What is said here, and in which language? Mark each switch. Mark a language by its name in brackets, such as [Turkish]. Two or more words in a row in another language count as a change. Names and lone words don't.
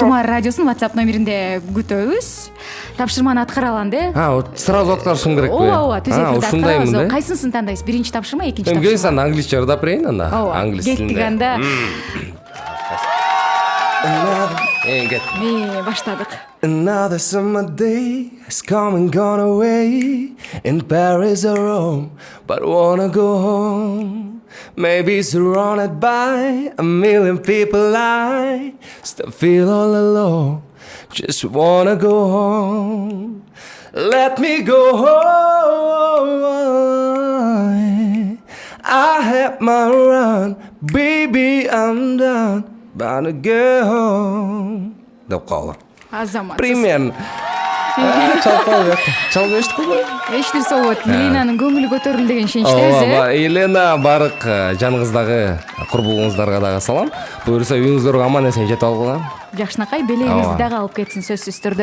[Kyrgyz] Тумар радиосунун WhatsApp номеринде күтөбүз тапшырманы аткара аланды сразу аткарышым керекпи ооба түзөтүп ушундаймын да кайсынысын тандайсыз биринчи тапшырма экинчи эми келиңиз тапшырма анда англисче ырдап берейин анда ооба англис тилинде кеттик анда кет баштадык [English] Another summer day has come and gone away in Paris or Rome, but wanna go home. Maybe surrounded by a million people, I still feel all alone. Just wanna go home. Let me go home. I had my run, baby, I'm done. Bound to go home. [Kyrgyz] Деп қалды. азаматсыз Примерно. Чалып эштик кой. эчтирсе болот Еленанын көңүлү көтөрүлдү деген ишеничтебиз ооба Елена барык жаныңыздагы курбуңуздарга дагы салам буюрса үйүңүздөргө аман эсен жетип алгыла жакшынакай белегибизди дагы алып кетсин сөзсүз түрдө